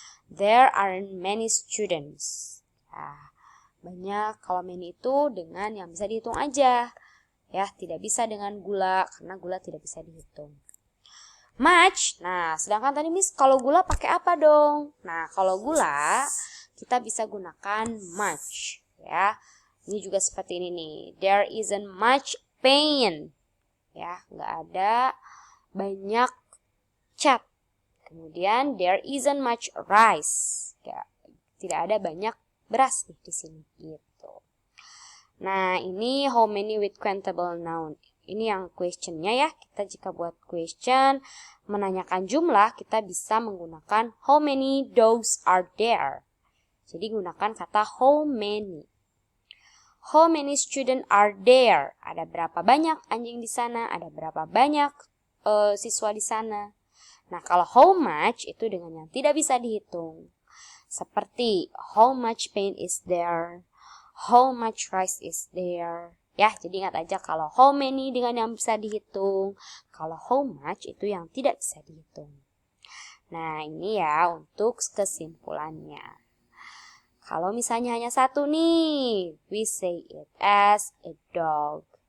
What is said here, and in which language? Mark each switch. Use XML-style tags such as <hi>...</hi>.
<en>There aren't many students.</en> <id>Nah, banyak kalau many itu dengan yang bisa dihitung aja. Ya, tidak bisa dengan gula karena gula tidak bisa dihitung. Much. Nah, sedangkan tadi Miss kalau gula pakai apa dong? Nah, kalau gula kita bisa gunakan much, ya. Ini juga seperti ini nih.</id> <en>There isn't much pain.</en> <id>Ya, nggak ada banyak cat. Kemudian</id> <en>there isn't much rice.</en> <id>Ya, tidak ada banyak beras nih di sini gitu. Nah, ini how many with countable noun. Ini yang questionnya ya. Kita jika buat question menanyakan jumlah, kita bisa menggunakan</id> <en>how many dogs are there.</en> <id>Jadi gunakan kata how many.</id> <en>How many students are there?</en> <id>Ada berapa banyak anjing di sana? Ada berapa banyak siswa di sana? Nah, kalau how much itu dengan yang tidak bisa dihitung. Seperti</id> <en>how much paint is there? How much rice is there?</en> <id>Ya, jadi ingat aja kalau how many dengan yang bisa dihitung. Kalau how much itu yang tidak bisa dihitung. Nah, ini ya untuk kesimpulannya. Kalau misalnya hanya satu nih,</id> <en>we say it as a dog.</en>